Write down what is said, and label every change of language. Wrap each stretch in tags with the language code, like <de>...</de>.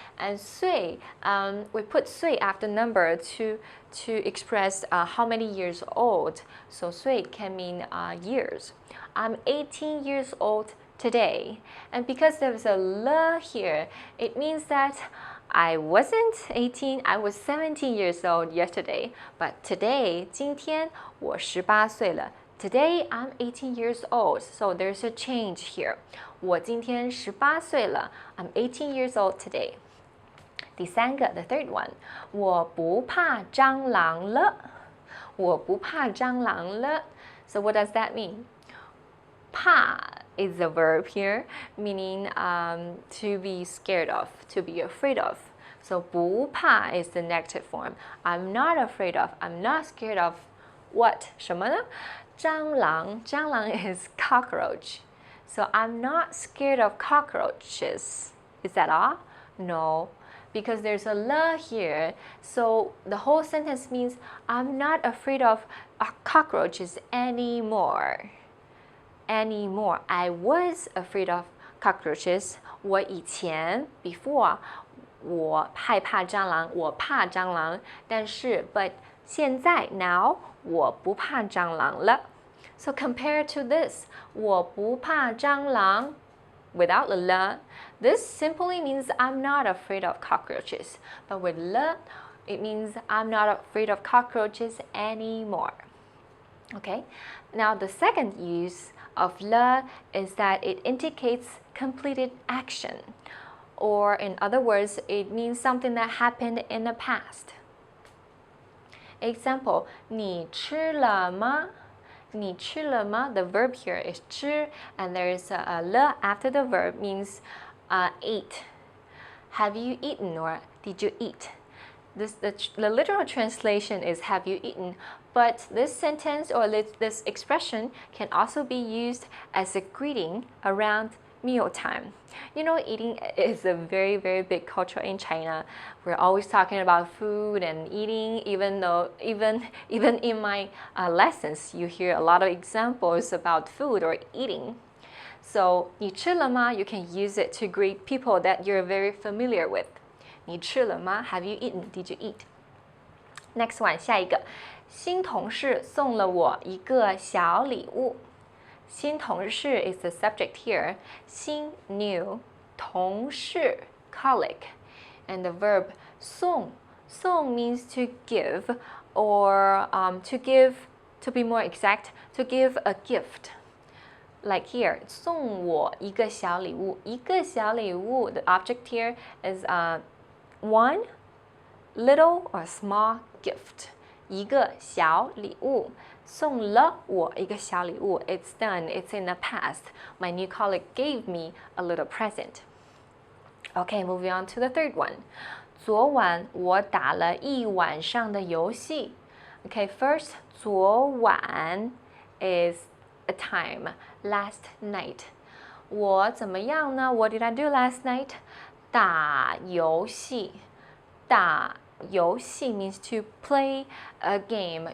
<en>And 岁, we put 岁 after number to express how many years old. So 岁 can mean years. I'm 18 years old today. And because there's a le here, it means that I wasn't 18, I was 17 years old yesterday. But today,</en> <zh>今天我18岁了. Today, I'm 18 years old, so there's a change here. 我今天18岁了.</zh> <en>I'm 18 years old today.</en> <zh>第三个,</zh> <en>the third one,</en> <zh>我不怕蟑螂了. 我不怕蟑螂了.</zh> <en>So what does that mean? 怕 is a verb here, meaning to be scared of, to be afraid of. So 不怕 is the negative form. I'm not afraid of, I'm not scared of what?</en> <zh>什么呢?</zh> <en>蟑螂 is cockroach. So I'm not scared of cockroaches. Is that all? No, because there's a le here. So the whole sentence means I'm not afraid of cockroaches anymore. Anymore. I was afraid of cockroaches.</en> <zh>我以前 before 我害怕蟑螂，我怕蟑螂，但是 but 现在 now 我不怕蟑螂了。</zh> <en>So compared to this,</en> <zh>我不怕蟑螂</zh> <en>without the le, this simply means I'm not afraid of cockroaches. But with le, it means I'm not afraid of cockroaches anymore. Okay, now the second use of le is that it indicates completed action. Or in other words, it means something that happened in the past.</en> <zh>Example, 你吃了吗? 你吃了吗?</zh> <en>The verb here is 吃, and there is a le after the verb, means ate. Have you eaten, or did you eat? The literal translation is have you eaten, but this sentence or this expression can also be used as a greeting around mealtime. You know, eating is a very, very big culture in China. We're always talking about food and eating, even in my lessons, you hear a lot of examples about food or eating.</en> <zh>So, 你吃了吗?</zh> <en>You can use it to greet people that you're very familiar with.</en> <zh>你吃了吗?</zh> <en>Have you eaten? Did you eat? Next one,</en> <zh>下一个. 新同事送了我一个小礼物.</zh> <en>新同事 is the subject here. 新 new, 同事 colleague, and the verb 送. 送 means to give, or to be more exact, to give a gift. Like here,</en> <zh>送我一个小礼物. 一个小礼物,</zh> <en>the object here is one little or small gift.</en> <zh>一个小礼物.送了我一个小礼物.</zh> <en>It's done. It's in the past. My new colleague gave me a little present. Okay, moving on to the third one.</en> <zh>昨晚我打了一晚上的游戏。</zh> <en>Okay, first, 昨晚 is a time, last night.</en> <zh>我怎么样呢？</zh> <en>What did I do last night?</en> <zh>打游戏。</zh> <en>打游戏 means to play a game.</en>